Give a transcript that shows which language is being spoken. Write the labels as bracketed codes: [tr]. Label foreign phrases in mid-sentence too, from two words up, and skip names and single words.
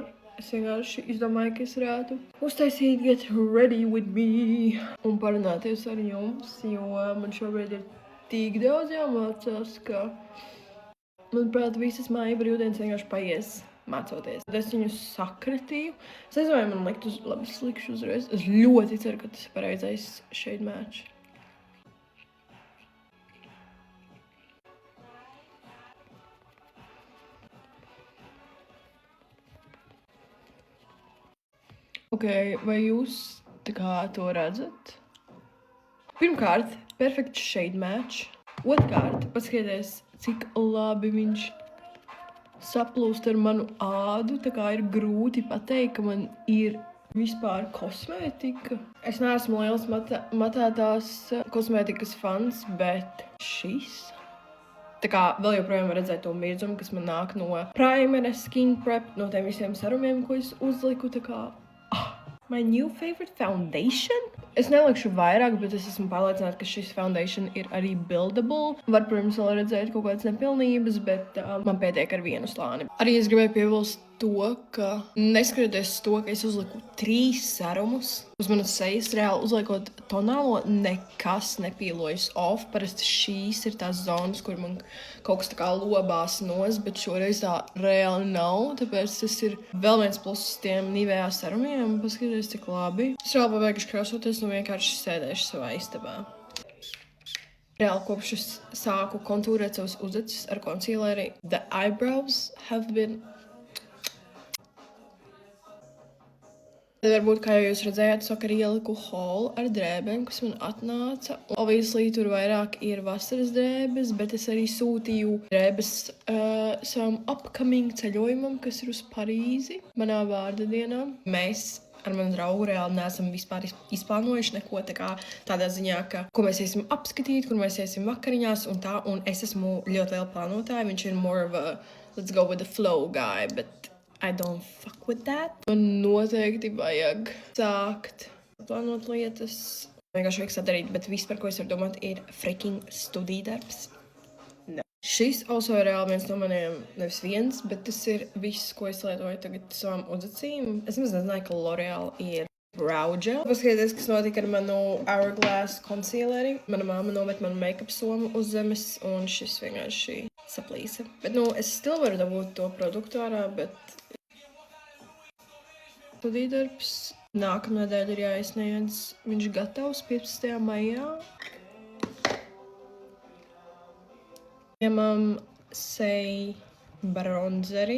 [lv] Es vienkārši izdomāju, ka es varētu uztaisīt [en] Get Ready With Me [lv] un parunāties ar jums, jo man šobrīd ir tik daudz jāmācās, ka, manuprāt, visas māja brīvdienas vienkārši paies mācoties. Tad es viņu sakratīju. Es nezinu, vai man likt labi, es likšu uzreiz. Es ļoti ceru, ka tas ir pareizais [en] shade match. [lv] Ok, vai jūs tā kā to redzat? Pirmkārt, perfekts [en] shade match. [lv] Otrkārt, paskatieties, cik labi viņš saplūst ar manu ādu. Tā kā ir grūti pateikt, ka man ir vispār kosmētika. Es neesmu liels matētās kosmētikas fans, bet šis... Tā kā vēl joprojām var redzēt to mirdzumu, kas man nāk no primera, [en] skin prep, [lv] no tiem visiem serumiem, ko es uzliku, tā kā... [en] My new favorite foundation? [lv] Es nelikšu vairāk, bet es esmu pārliecināta, ka šis foundation ir arī buildable. Var, protams, vēl redzēt kaut kādas nepilnības, bet man pietiek ar vienu slāni. Arī es gribēju piebilst to, ka neskatoties to, ka es uzliku 3 serumus, uz manas sejas reāli uzliekot tonālo, nekas nepīlojas off. Parasti šīs ir tās zonas, kur man kaut kas tā kā lobās nos, bet šoreiz tā reāli nav. Tāpēc tas ir vēl viens pluss tiem Nivea serumiem. Paskaties, cik labi. Es reāli pabeiguši krāsoties, nu vienkārši sēdēšu savā istabā. Reāli kopš es sāku kontūrēt savus uzacis ar concealeri, [en] the eyebrows have been... [lv] Tad varbūt, kā jau jūs redzējāt, es vakar ieliku haul ar drēbēm, kas man atnāca. Obviously, tur vairāk ir vasaras drēbes, bet es arī sūtīju drēbes savam upcoming ceļojumam, kas ir uz Parīzi, manā vārda dienā. Mēs ar manu draugu reāli neesam vispār izplānojuši neko tādā ziņā, ka ko mēs iesim apskatīt, kur mēs iesim vakariņās un tā. Un es esmu ļoti liela plānotāja, viņš ir [en] more of a let's go with the flow guy, bet I don't fuck with that. [lv] Man noteikti vajag sākt plānot lietas. Vienkārši vajag sadarīt, bet viss, par ko es varu domāt, ir freaking studiju darbs. [en] No. [lv] Šis also ir reāli viens no maniem, nevis viens, bet tas ir viss, ko es lietoju tagad savām uzacīm. Es nezināju, ka L'Oreal ir [en] brow gel. [lv] Paskatieties, kas notika ar manu Hourglass concealeri. Mana mamma nomet manu make-up somu uz zemes, un šis vienkārši saplīsa. Bet, es still varu dabūt to produktu ārā, bet studīdarbs nākamnedēļ ir jāiesniedz. Viņš gatavs 15. maijā. Ņemam Say bronzeri.